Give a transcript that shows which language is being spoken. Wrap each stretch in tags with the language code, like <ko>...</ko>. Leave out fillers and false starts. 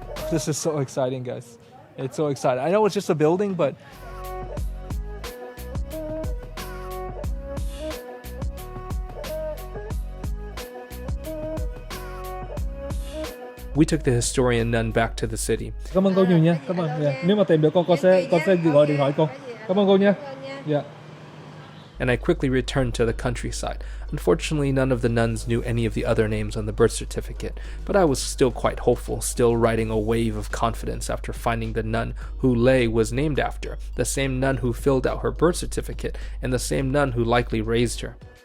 <en>This is so exciting, guys. It's so exciting. I know it's just a building, but we took the historian nun back to the city.</en> <vi>Cảm ơn cô nhiều nha. Cảm ơn. Yeah. Nếu mà tìm được con sẽ gọi điện thoại cô. Cảm ơn cô nha. Yeah.</vi> <en>And I quickly returned to the countryside. Unfortunately, none of the nuns knew any of the other names on the birth certificate, but I was still quite hopeful, still riding a wave of confidence after finding the nun who Lê was named after, the same nun who filled out her birth certificate, and the same nun who likely raised her.</en>